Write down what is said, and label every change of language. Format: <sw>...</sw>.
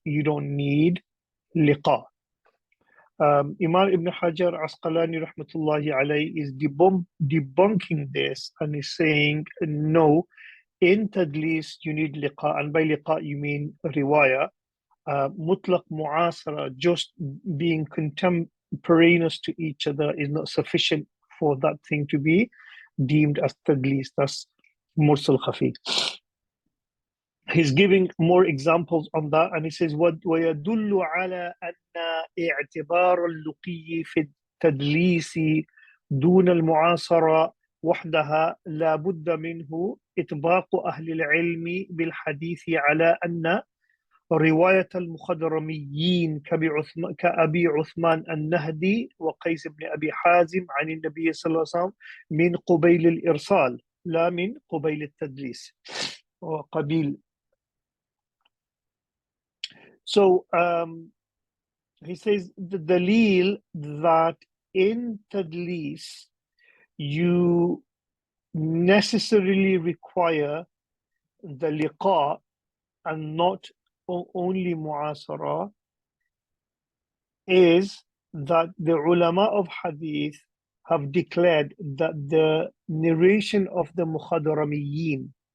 <en>You don't need liqa. Imam Ibn Hajar Asqalani rahmatullahi alayhi is debunking this and is saying, no, in tadlis you need liqa, and by liqa you mean riwaya. Mutlaq mu'asara, just being contemporaneous to each other, is not sufficient for that thing to be deemed as tadlis. That's mursal khafi. He's giving more examples on that, and he says,</en> <ar>وَيَدُلُّ عَلَى أَنَّ اعْتِبَارَ اللُّقِيِّ فِي التَّدْلِيسِ دُونَ الْمُعَاصَرَةِ وحدها لا بد منه إطباق أهل العلم بالحديث على أن رواية المخضرميين كأبي عثمان النهدي وقيس بن أبي حازم عن النبي صلى الله عليه وسلم من قبيل الإرسال لا من قبيل التدليس وقبيل.</ar> <en>So he says the dalil that in tadlis you necessarily require the liqa and not only mu'asara is that the ulama of hadith have declared that the narration of the mukhadramiyyin</en>